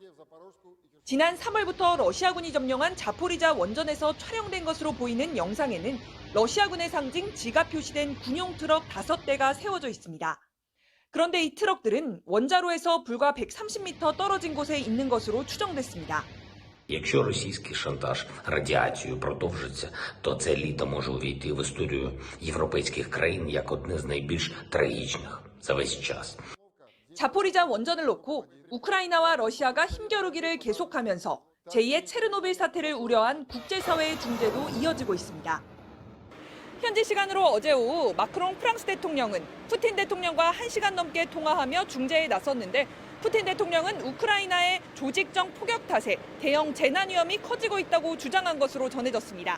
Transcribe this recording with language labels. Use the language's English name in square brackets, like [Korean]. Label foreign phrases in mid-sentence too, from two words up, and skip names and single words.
[Korean] 지난 3월부터 러시아군이 점령한 자포리자 원전에서 촬영된 것으로 보이는 영상에는 러시아군의 상징 지가 표시된 군용 트럭 5대가 세워져 있습니다. 그런데 이 트럭들은 원자로에서 불과 130m 떨어진 곳에 있는 것으로 추정됐습니다. [Ukrainian] Якщо російський шантаж радіацією продовжиться, то це літо може увійти в історію європейських країн як одне з найбільш трагічних за весь час. [Korean] 자포리자 원전을 놓고 우크라이나와 러시아가 힘겨루기를 계속하면서 제2의 체르노빌 사태를 우려한 국제사회의 중재도 이어지고 있습니다. 현지 시간으로 어제 오후 마크롱 프랑스 대통령은 푸틴 대통령과 1시간 넘게 통화하며 중재에 나섰는데 푸틴 대통령은 우크라이나의 조직적 폭격 탓에 대형 재난 위험이 커지고 있다고 주장한 것으로 전해졌습니다.